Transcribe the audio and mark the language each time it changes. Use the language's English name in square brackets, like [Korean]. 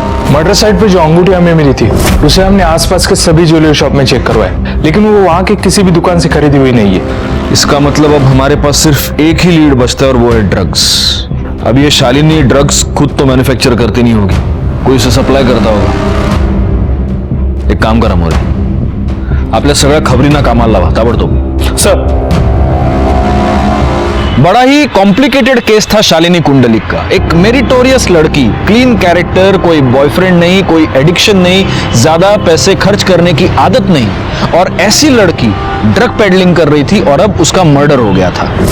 [Hindi] Murder site पे जो अंगूठी हमें मिली थी उसे हमने आसपास के सभी ज्वेलरी शॉप में चेक करवाया, लेकिन वो वहां के किसी भी दुकान से खरीदी हुई नहीं है। इसका मतलब अब हमारे पास सिर्फ एक ही लीड बचता है और वो है ड्रग्स। अब ये शालिनी ड्रग्स खुद तो मैन्युफैक्चर करती नहीं होगी, कोई उसे सप्लाई करता होगा। [Marathi] एक काम करा मोरे, आपल्या सगळ्या खबरींना कामाला लावा ताबडतोब। [Hindi] सर, बड़ा ही कॉम्प्लिकेटेड केस था शालिनी कुंडलिक का। एक मेरिटोरियस लड़की, क्लीन कैरेक्टर, कोई बॉयफ्रेंड नहीं, कोई एडिक्शन नहीं, ज्यादा पैसे खर्च करने की आदत नहीं, और ऐसी लड़की ड्रग पेडलिंग कर रही थी और अब उसका मर्डर हो गया था।